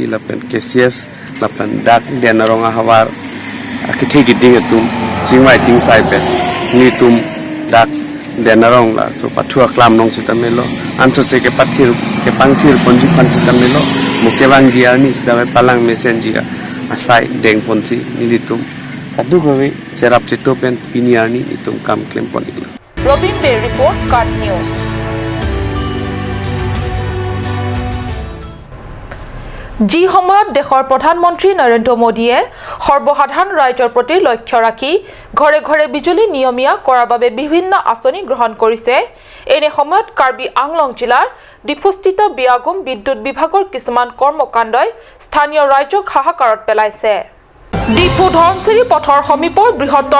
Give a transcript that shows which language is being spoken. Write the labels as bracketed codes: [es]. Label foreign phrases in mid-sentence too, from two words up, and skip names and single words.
[mjw] lapen kesias lapen dak dia narong ahawar akithe giding tum jingwai jing sai pe ni tum dak denarong la so pathua klam nong sitamelo anso se ke pathir ke pangthir ponji pansitamelo mukebang ji ani sdawe palang mesen ji asai deng ponji nilitum kadu gowe cerap cetopen piniani itum kam klem ponikla [as] Robin Bay report Cut News যি সময়ত দেশৰ প্ৰধানমন্ত্ৰী নৰেন্দ্ৰ মোদীয়ে সৰ্বসাধাৰণ ৰাইজৰ প্ৰতি লক্ষ্য ৰাখি ঘৰে ঘৰে বিজুলী নিয়মীয়া কৰাৰ বাবে বিভিন্ন আঁচনি গ্ৰহণ কৰিছে এনে সময়ত কাৰ্বি আংলং জিলাৰ ডিফুস্থিত বিয়াগুম বিদ্যুৎ বিভাগৰ কিছুমান কৰ্মকাণ্ডই স্থানীয় ৰাইজক হাহাকাৰত পেলাইছে ডিফু ধনচিৰি পথৰ সমীপৰ বৃহত্তৰ